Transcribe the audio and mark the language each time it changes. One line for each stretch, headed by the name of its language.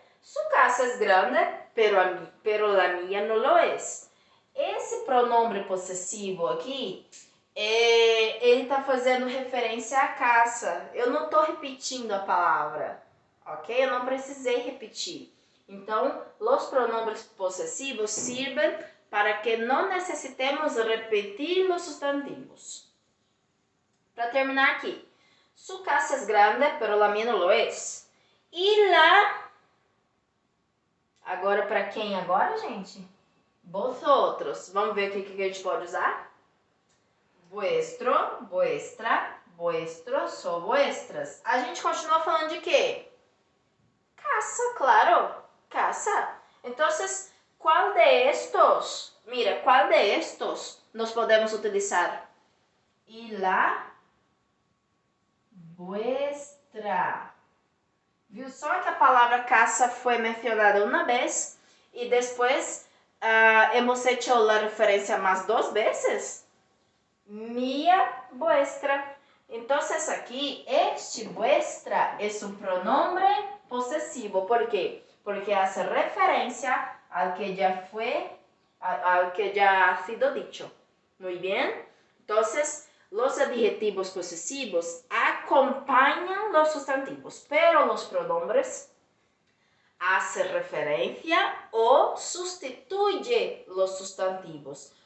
Spanish: Su casa es grande, pero la mía no lo es.
Portuguese: Esse pronome possessivo aqui, ele está fazendo referência à casa. Eu não estou repetindo a palavra, ok? Eu não precisei repetir. Então, os pronombres possessivos sirven para que não necessitemos repetir os substantivos. Para terminar aqui.
Spanish: Su casa es grande, pero la mía no lo es.
Portuguese: E lá, agora para quem agora, gente? Vosotros. Vamos ver o que a gente pode usar? Vuestro, vuestra, vuestros ou vuestras. A gente continua falando de quê? Casa, claro. Casa. Então, qual de estos?
Spanish: Mira,
Portuguese: qual de estos nós podemos utilizar? E lá, vuestra. Viu só que a palavra casa foi mencionada uma vez e depois
Spanish: hemos hecho la referencia más 2 veces? Mía, vuestra. Entonces aquí, este, vuestra, es un pronombre posesivo. ¿Por qué? Porque hace referencia al que ya ha sido dicho. Muy bien. Entonces, los adjetivos posesivos acompañan los sustantivos, pero los pronombres hacen referencia o sustituye los sustantivos.